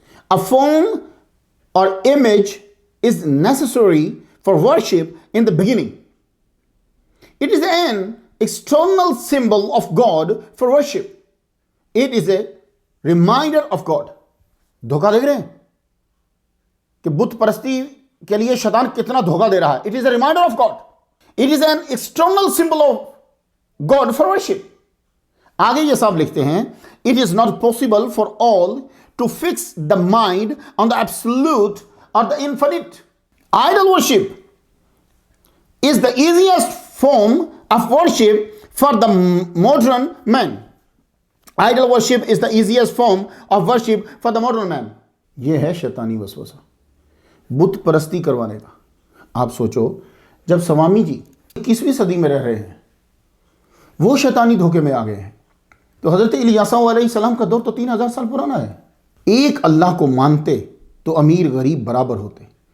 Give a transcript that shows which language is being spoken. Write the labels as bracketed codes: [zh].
[en] A form or image is necessary for worship in the beginning. It is an external symbol of God for worship. It is a reminder of God. [ur] دھوکہ دیکھ رہے ہیں کہ بت پرستی کے لیے شیطان کتنا دھوکہ دے رہا ہے. [en] It is a reminder of God. It is an external symbol of God for worship. [ur] آگے یہ صاحب لکھتے ہیں [en] it is not possible for all to fix the mind on the absolute or the infinite. Idol worship is the easiest form of worship for the modern man. Idol worship is the easiest form of worship for the modern man. [ur] یہ ہے شیطانی وسوسہ بت پرستی کروانے کا. آپ سوچو جب سوامی جی 21ویں صدی میں رہ رہے ہیں، وہ شیطانی دھوکے میں آ گئے ہیں، تو حضرت الیاس علیہ السلام کا دور تو 3000 سال پرانا ہے. ایک اللہ کو مانتے تو امیر غریب برابر ہوتے.